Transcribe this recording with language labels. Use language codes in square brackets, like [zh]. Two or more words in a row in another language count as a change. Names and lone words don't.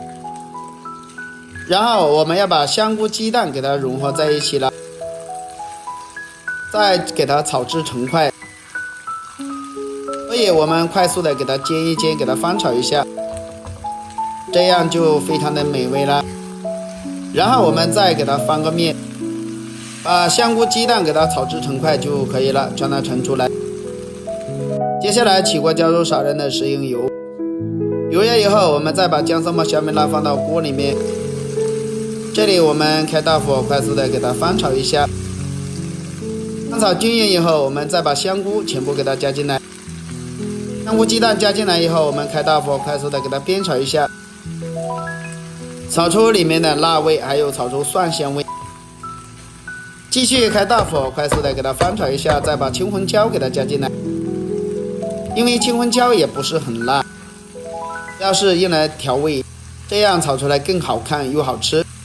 [zh] 然後我們要把香菇、雞蛋給它融合在一起了，再給它炒至成塊。所以我們快速的給它煎一煎，給它翻炒一下，這樣就非常的美味了。然後我們再給它翻个面，把香菇、雞蛋給它炒至成塊就可以了，將它盛出來。接下來起鍋加入少量的食用油，油熱以後，我們再把薑絲末、小米辣放到鍋裡面。這裡我們開大火，快速的給它翻炒一下。翻炒均勻以後，我們再把香菇全部給它加進來。香菇、雞蛋加進來以後，我們開大火，快速的給它煸炒一下，炒出裡面的辣味，還有炒出蒜香味。繼續開大火，快速的給它翻炒一下，再把青紅椒給它加進來。因為青紅椒也不是很辣，要是用來調味，這樣炒出來更好看又好吃。